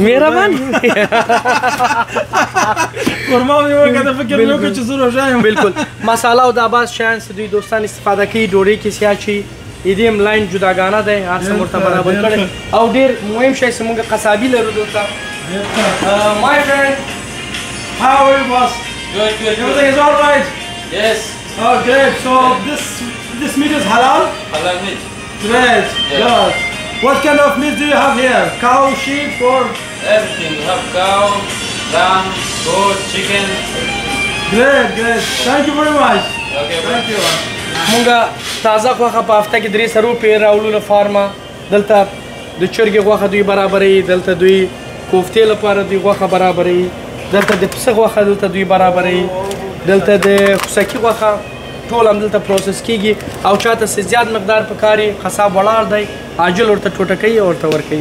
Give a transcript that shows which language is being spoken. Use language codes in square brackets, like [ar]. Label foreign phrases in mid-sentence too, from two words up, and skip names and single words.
[ps] مهربان قورمه مې وکړه فکر مې وکړ چې زه روژه یم بالکل مساله او دا بعض شیان چې دوی دوستان استفاده کوي ډوډۍ کې سیاه شي دې هم لاین جداګانه دی هر څه ورته برابر کړی او ډېر مهم شی چې موږ قصابي لرو دوستان [en] My friend, How are you, boss? Good. Everything is all right? Yes. Oh, great. So this meat is halal? Halal meat. Great. Yeah. Good. What kind of meat do you have here? Cow, sheep, or? Everything. We have cow, lamb, goat, chicken. Great. Thank you very much. Okay, Thank you. [ps] موږ تازه غوښه په هفته کې 300 روپۍ راوړو له فارمه دلته د چرګې غوښه دوی برابروي دلته دوی کوفتې لپاره دوی غوښه برابروي دلته د پسه غوښه دلته دوی برابروي دلته د خوسکي غوښه ټول هم دلته پروسس کیږي او چاته څه زیات مقدار پکار یي قصاب ولاړ دی عاجل ورته ټوټه کوي او ورته ورکوي